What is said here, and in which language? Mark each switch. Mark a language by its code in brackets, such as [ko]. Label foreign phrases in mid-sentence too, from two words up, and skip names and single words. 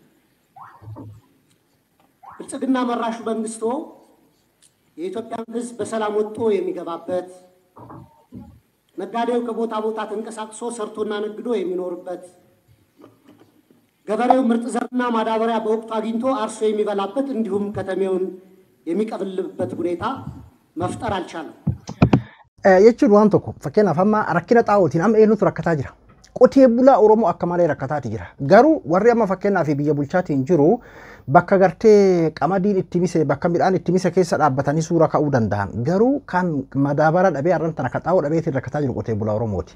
[am] ብልጽግና መራሹ መንግስቶ የኢትዮጵያን ሕዝብ በሰላም ወጥቶ የሚገባበት ነጋዴው ከቦታ ቦታ ተንቀሳቅሶ ሰርቶና ነግዶ የሚኖርበት ገበሬው ምርጥ ዘርና ማዳበሪያ በወቅቱ አግኝቶ አርሶ የሚበላበት እንዲሁም ከተሜውን የሚቀበልበት ሁኔታ መፍጠር አልቻለም። [om] jechuun waan tokko fakkeenyaaf amma rakkina xaa'ootiin amma eenyutu rakkataa jira. Qotee bulaa Oromoo akka malee rakkataati jira. Garuu warri amma fakkeenyaaf biyya bulchaatiin jiru bakka gartee qamadiin itti mise bakka midhaan itti mise keessa dhaabbatanii suura ka'uu danda'an. Garuu kan madaabara dhabee arranta akka xaa'oo dhabeetiin rakkataa jiru qotee bulaa Oromooti.